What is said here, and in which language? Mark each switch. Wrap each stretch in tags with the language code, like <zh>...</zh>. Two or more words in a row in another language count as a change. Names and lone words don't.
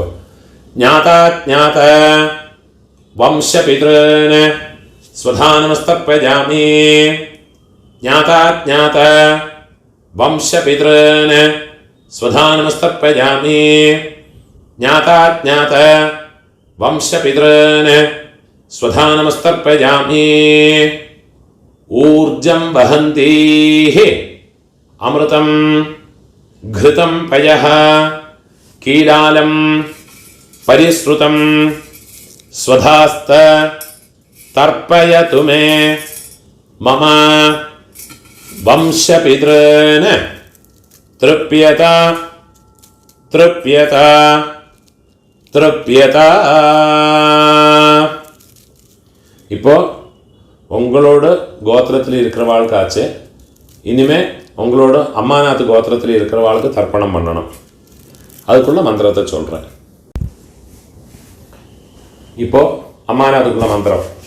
<sa>ज्ञाताज्ञात वंशपितॄन् स्वधा नमस्तर्पयामि. ज्ञाताज्ञात वंशपितॄन् स्वधा नमस्तर्पयामि. ज्ञाताज्ञात वंशपितॄन् स्वधा नमस्तर्पयामि. ऊर्जं वहन्तीः अमृतं घृतं पयः कीलालं परिश्रुतं स्वधास्त तर्पयतु मे मम वंशपितॄन् तृप्यत तृप्यत तृप्यत.</sa> <ta>இப்போ உங்களோட கோத்திரத்தில் இருக்கிறவாளுக்காச்சு இனிமே உங்களோட அம்மாநாத் கோத்திரத்தில் இருக்கிறவாளுக்கு தர்ப்பணம் பண்ணணும். அதுக்குள்ள மந்திரத்தை சொல்கிறேன். இப்போ அம்மாநாத்துக்குள்ள மந்திரம்.</ta>